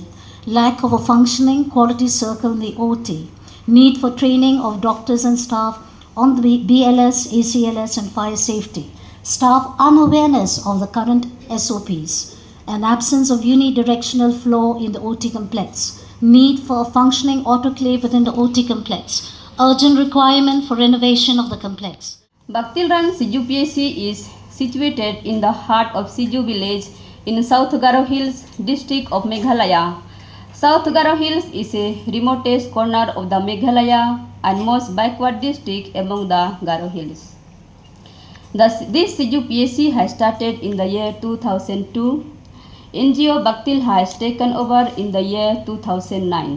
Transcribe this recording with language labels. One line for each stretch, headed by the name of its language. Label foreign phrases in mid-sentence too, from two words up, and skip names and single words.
English: Lack of a functioning quality circle in the OT, need for training of doctors and staff on the BLS, ACLS, and fire safety, staff unawareness of the current SOPs, and absence of unidirectional flow in the OT complex, need for a functioning autoclave within the OT complex, urgent requirement for renovation of the complex. Baktilrang CUPAC is situated in the heart of Siju village in South Garo Hills, district of Meghalaya. South Garo Hills is a remotest corner of the Meghalaya and most backward district among the Garo Hills. This CUPAC has started in the year 2002. NGO Baktil has taken over in the year 2009.